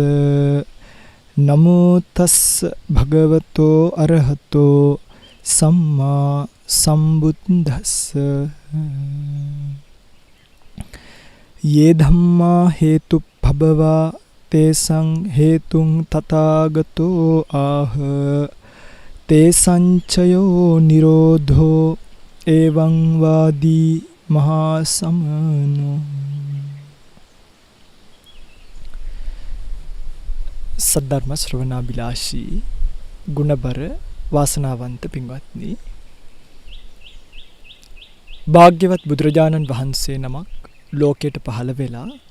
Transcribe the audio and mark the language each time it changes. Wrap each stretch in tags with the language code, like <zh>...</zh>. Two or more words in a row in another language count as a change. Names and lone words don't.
<pi>නමෝ තස්ස භගවතෝ අරහතෝ සම්මා සම්බුද්දස්ස. යේ ධම්මා හේතුඵබවා තේසං හේතුං තථාගතෝ ආහ තේසං චයෝ නිරෝධෝ එවං වාදී මහා සමනෝ.</pi> <si>සද්ධර්ම ශ්‍රවණාබිලාෂී ගුණබර වාසනාවන්ත පින්වත්නි, භාග්‍යවත් බුදුරජාණන් වහන්සේ නමක් ලෝකයට පහළ වෙලා</si>